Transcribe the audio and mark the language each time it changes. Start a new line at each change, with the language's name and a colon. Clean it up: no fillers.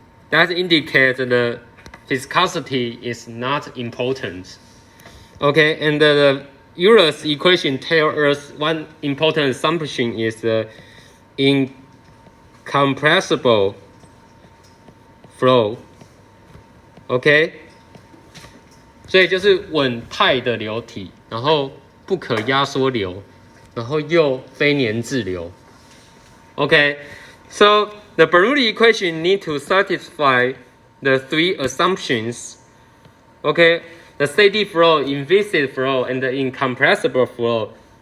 English: That indicates the viscosity is not important. Okay, and the Euler's equation tells us one important assumption is the incompressible flow. Okay.
Chinese: 所以就是稳态的流体，然后不可压缩流，然后又非粘滞流。
English: Okay, so the Bernoulli equation need to satisfy the 3 assumptions. Okay, the steady flow, inviscid flow, and the incompressible flow.